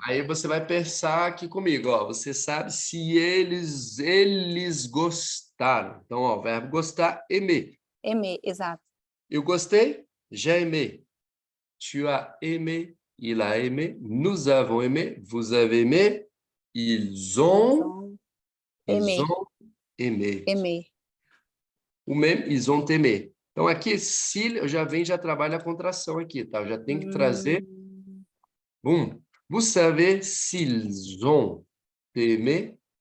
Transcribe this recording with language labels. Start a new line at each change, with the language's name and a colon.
Portuguese: Aí você vai pensar aqui comigo, ó. Você sabe se eles gostaram. Então, ó, o verbo gostar, aimer. Aimer, exato. Eu gostei,
French: j'ai aimé. Tu as aimé, il a aimé, nous avons aimé, vous avez aimé, ils ont aimé. Aimé. O même, ils ont aimé.
Portuguese: Então, aqui, se eu já trabalho a contração aqui, tá? Eu já tenho que trazer...
French: Vous savez s'ils ont aimé